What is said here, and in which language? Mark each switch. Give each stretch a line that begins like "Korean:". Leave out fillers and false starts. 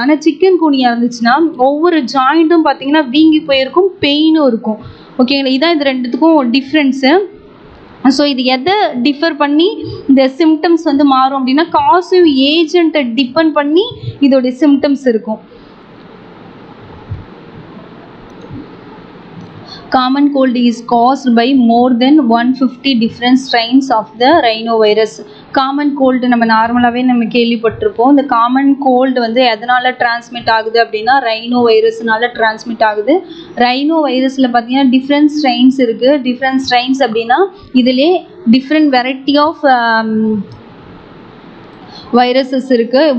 Tamil: ஆனால் சிக்கன் குனியா இருந்துச்சுன்னா ஒவ்வொரு ஜாயிண்ட்டும் பார்த்தீங்கன்னா வீங்கி போயிருக்கும், பெயினும் இருக்கும். ஓகேங்களா, இதான் இது ரெண்டுத்துக்கும் டிஃப்ரென்ஸு. ஸோ இது எதை டிஃபர் பண்ணி இந்த சிம்டம்ஸ் வந்து மாறும் அப்படின்னா காசிவ் ஏஜென்ட்டை டிபெண்ட் பண்ணி இதோடைய சிம்டம்ஸ் இருக்கும்.
English: Common cold is caused by more than 150 different strains of the rhinovirus.
Tamil: Common cold நம்ம நார்மலாகவே நம்ம கேள்விப்பட்டிருப்போம். இந்த காமன் கோல்டு வந்து எதனால் டிரான்ஸ்மிட் ஆகுது அப்படின்னா ரைனோ வைரஸ்னால டிரான்ஸ்மிட் ஆகுது. ரைனோ வைரஸில் பார்த்தீங்கன்னா டிஃப்ரெண்ட் ஸ்ட்ரெயின்ஸ் இருக்குது. டிஃப்ரெண்ட் ஸ்ட்ரெயின்ஸ் அப்படின்னா இதிலே
English: different variety of viruses
Tamil: இருக்குது.